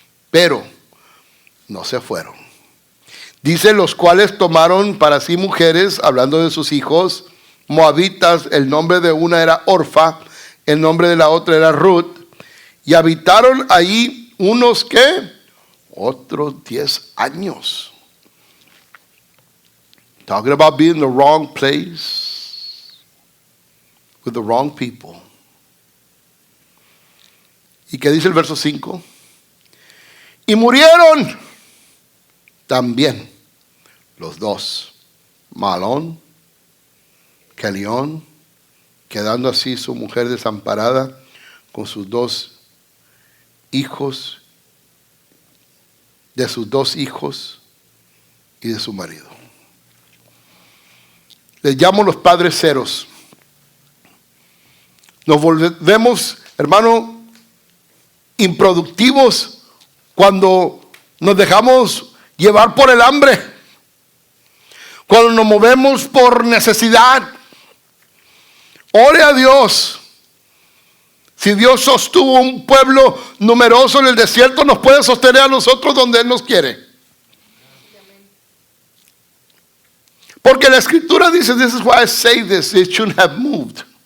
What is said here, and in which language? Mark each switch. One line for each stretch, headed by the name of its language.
Spanish: Pero no se fueron. Dice, los cuales tomaron para sí mujeres, hablando de sus hijos, moabitas. El nombre de una era Orfa, el nombre de la otra era Ruth. Y habitaron ahí unos, ¿qué? Otros 10 años.
English: Talking about being in the wrong place with the wrong people.
Spanish: ¿Y qué dice el verso 5? Y murieron también los 2, Mahalón, Kelión, quedando así su mujer desamparada con sus 2 hijos, de sus 2 hijos y de su marido. Les llamo los padres ceros. Nos volvemos, hermano, improductivos cuando nos dejamos llevar por el hambre, cuando nos movemos por necesidad. Ore a Dios. Si Dios sostuvo un pueblo numeroso en el desierto, nos puede sostener a nosotros donde Él nos quiere. Porque la escritura dice,
English: this is why I say this, it shouldn't have moved.